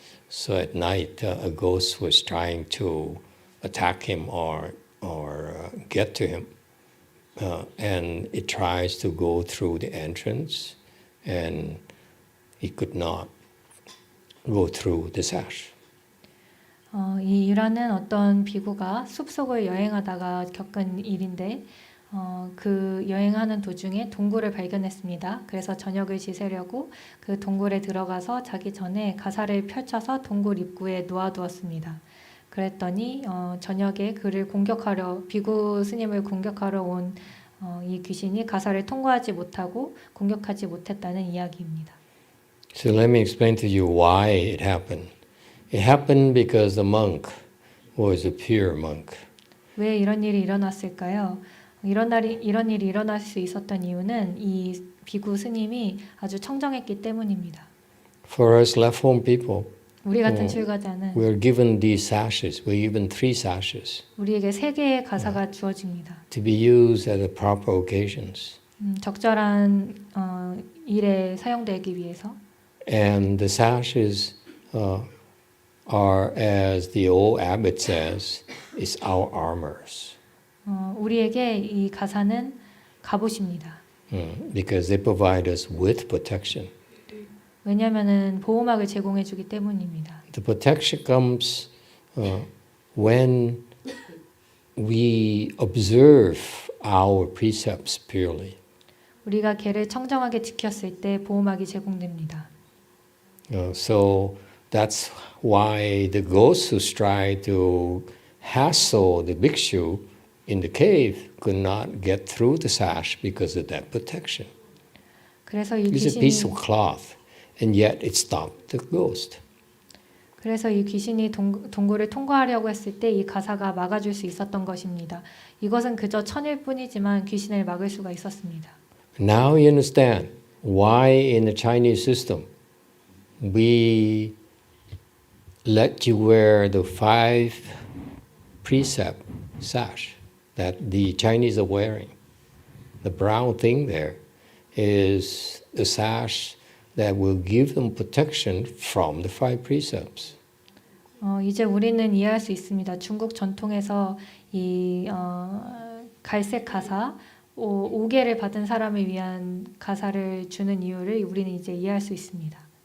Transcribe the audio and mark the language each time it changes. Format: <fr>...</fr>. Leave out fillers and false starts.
<en>So at night, a ghost was trying to attack him or get to him. And it tries to go through the entrance, and he could not go through the sash.</en> <ko>이 일화는 어떤 비구가 숲속을 여행하다가 겪은 일인데 그 여행하는 도중에 동굴을 발견했습니다. 그래서 저녁을 지새려고 그 동굴에 들어가서 자기 전에 가사를 펼쳐서 동굴 입구에 놓아두었습니다. 그랬더니 저녁에 그를 비구 스님을 공격하러 온 이 귀신이 가사를 통과하지 못하고 공격하지 못했다는 이야기입니다.</ko> <en>So let me explain to you why it happened. It happened because the monk was a pure monk.</en> <ko>왜 이런 일이 일어났을까요? 이런 일이 일어날 수 있었던 이유는 이 비구 스님이 아주 청정했기 때문입니다.</ko> <en>For us left home people,</en> <ko>우리 같은 출가자는</ko> <en>we are given these sashes. We're given 3 sashes</en> <ko>우리에게 3개의 가사가 주어집니다.</ko> <en>to be used at the proper occasions.</en> <ko>적절한 일에 사용되기 위해서.</ko> <en>And the sashes are, as the old abbot says, is our armors.</en> <ko>우리에게 이 가사는 갑옷입니다.</ko> <en>Because they provide us with protection.</en> <ko>왜냐하면은 보호막을 제공해 주기 때문입니다.</ko> <en>The protection comes when we observe our precepts purely.</en> <ko>우리가 개를 청정하게 지켰을 때 보호막이 제공됩니다.</ko> <en>So that's why the ghosts who try to hassle the bhikshu in the cave could not get through the sash because of that protection.</en> <ko>그래서 이</ko> <en>It's a piece</en> <ko>귀신이</ko> <en>of cloth, and yet it stopped the ghost.</en> <ko>그래서 이 귀신이 동굴을 통과하려고 했을 때 이 가사가 막아줄 수 있었던 것입니다. 이것은 그저 천일 뿐이지만 귀신을 막을 수가 있었습니다.</ko> <en>Now you understand why in the Chinese system we let you wear the 5 precept sash that the Chinese are wearing. The brown thing there is the sash that will give them protection from the 5 precepts.</en> <ko>이제 우리는 이해할 수 있습니다. 중국 전통에서 이 갈색 가사 5개를 받은 사람을 위한 가사를 주는 이유를 우리는 이제 이해할 수 있습니다.</ko>